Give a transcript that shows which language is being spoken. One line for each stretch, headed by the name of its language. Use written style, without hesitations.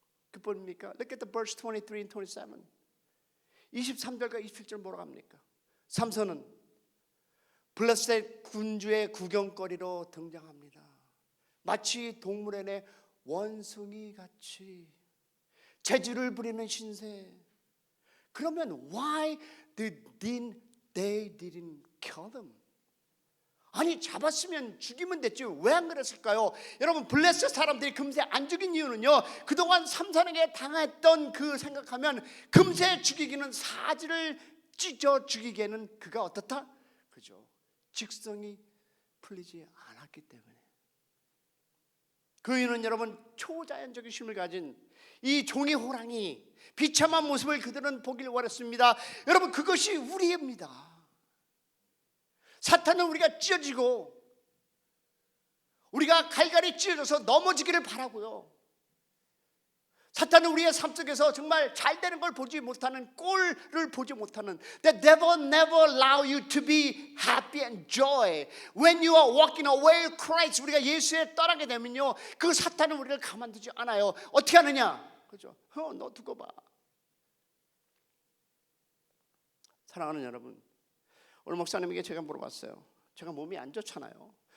English: 그 뭡니까? Look at the verse 23 and 27.
Korean: 23절과 27절 뭐라고 합니까? 삼손은 블레셋 군주의 구경거리로 등장합니다. 마치 동물원의 원숭이 같이 재주를 부리는 신세.
English: 그러면 why they didn't kill them?
Korean: 아니 잡았으면 죽이면 됐지 왜 안 그랬을까요? 여러분 블레셋 사람들이 금세 안 죽인 이유는요, 그동안 삼손에게 당했던 그 생각하면 금세 죽이기는, 사지를 찢어 죽이기에는 그가 어떻다? 그죠? 직성이 풀리지 않았기 때문에. 그 이유는 여러분 초자연적인 힘을 가진 이 종이 호랑이 비참한 모습을 그들은 보길 원했습니다. 여러분 그것이 우리입니다. 사탄은 우리가 찢어지고 우리가 갈갈이 찢어져서 넘어지기를 바라고요. 사탄은 우리의 삶 속에서 정말 잘 되는 걸 보지 못하는, 꼴을 보지 못하는.
English: The devil never allow you to be happy and joy. When you are walking away from Christ,
Korean: 우리가 예수에 떠나게 되면요, 그 사탄은 우리를 가만두지 않아요. 어떻게 하느냐? 그죠? 너 두고 봐. 사랑하는 여러분, 오늘 목사님에게 제가 물어봤어요. 제가 몸이 안 좋잖아요.